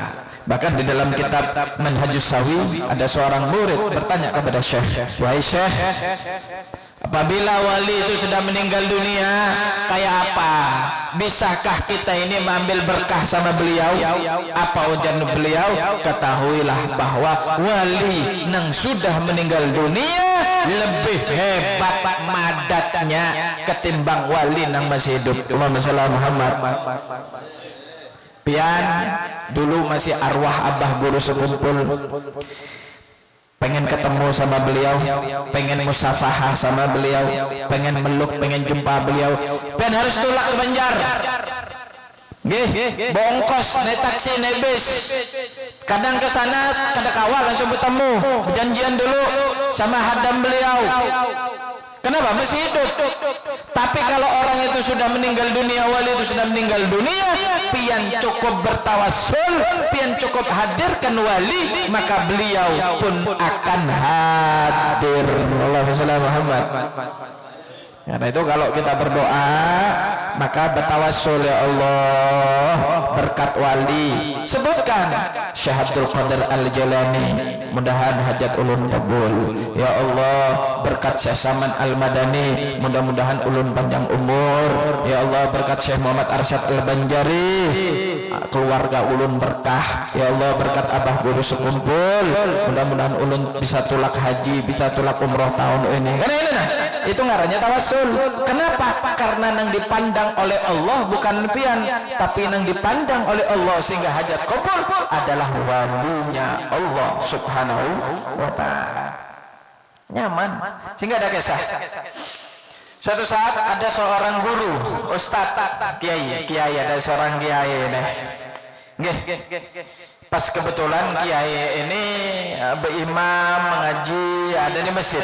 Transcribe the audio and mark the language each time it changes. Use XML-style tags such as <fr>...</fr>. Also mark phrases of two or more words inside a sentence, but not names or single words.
<id>Bahkan di dalam kitab Manhajus Sawi ada seorang murid bertanya kepada Syekh, "Wahai Syekh, apabila wali itu sudah meninggal dunia, kayak apa? Bisakah kita ini mengambil berkah sama beliau?" Apa ujar beliau? "Ketahuilah bahwa wali yang sudah meninggal dunia lebih hebat madatnya ketimbang wali yang masih hidup."</id> <ar>اللهم صل على محمد.</ar> <id>Pian dulu masih arwah abah guru sekumpul, pengen ketemu sama beliau, pengen musafahah sama beliau, pengen meluk, pengen jumpa beliau, pian harus tulak ke Banjar. Bongkos, naik taksi, naik bis. Kadang ke sana, kadang kawal langsung bertemu, berjanjian dulu sama hadam beliau. Kenapa? Masih hidup. Tapi kalau orang itu sudah meninggal dunia, wali itu sudah meninggal dunia, pian cukup bertawassul, pian cukup hadirkan wali, maka beliau pun akan hadir.</id> <ar>اللهم صل على محمد.</ar> <id>Karena itu kalau kita berdoa, maka bertawassul,</id> <ar>يا الله</ar> <id>berkat wali. Sebutkan Syekh Abdul Qadir Al-Jalani, mudahan hajat ulun kabul.</id> <ar>يا الله</ar> <id>berkat Syekh Saman Al-Madani, mudah-mudahan ulun panjang umur.</id> <ar>يا الله</ar> <id>berkat Syekh Muhammad Arsyad Al-Banjari, keluarga ulun berkah.</id> <ar>يا الله</ar> <id>berkat abah guru sekumpul, mudah-mudahan ulun bisa tulak haji, bisa tulak umroh tahun ini. Karena ini nah, itu ngarannya tawassul. Kenapa? Karena yang dipandang oleh Allah bukan pian, tapi yang dipandang oleh Allah sehingga hajat kabul adalah walinya Allah</id> <ar>سبحانه وتعالى.</ar> <id>Nyaman. Sehingga ada kisah. Suatu saat ada seorang guru, ustaz, kiai ada seorang kiai nih. Nggih. Pas kebetulan kiai ini berimam mengaji ada di masjid.</id>